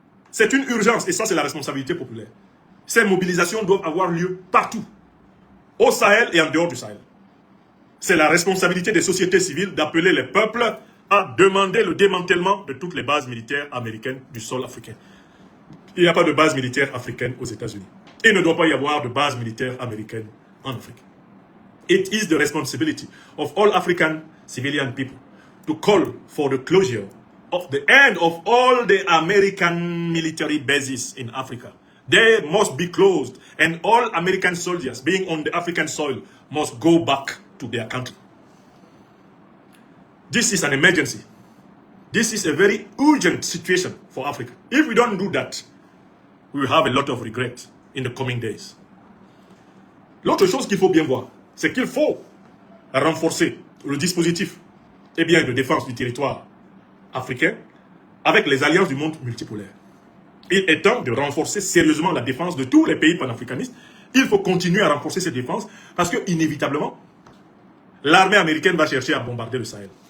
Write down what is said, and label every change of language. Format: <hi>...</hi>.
<fr>C'est une urgence et ça, c'est la responsabilité populaire. Ces mobilisations doivent avoir lieu partout, au Sahel et en dehors du Sahel. C'est la responsabilité des sociétés civiles d'appeler les peuples à demander le démantèlement de toutes les bases militaires américaines du sol africain. Il n'y a pas de base militaire africaine aux États-Unis. Il ne doit pas y avoir de base militaire américaine en Afrique.</fr> <en>It is the responsibility of all African civilian people to call for the closure of the end of all the American military bases in Africa. They must be closed, and all American soldiers being on the African soil must go back to their country. This is an emergency. This is a very urgent situation for Africa. If we don't do that, we will have a lot of regret in the coming days.</en> <fr>L'autre chose qu'il faut bien voir, c'est qu'il faut renforcer le dispositif de défense du territoire africain avec les alliances du monde multipolaire. Il est temps de renforcer sérieusement la défense de tous les pays panafricanistes. Il faut continuer à renforcer cette défense parce que, inévitablement, l'armée américaine va chercher à bombarder le Sahel.</fr>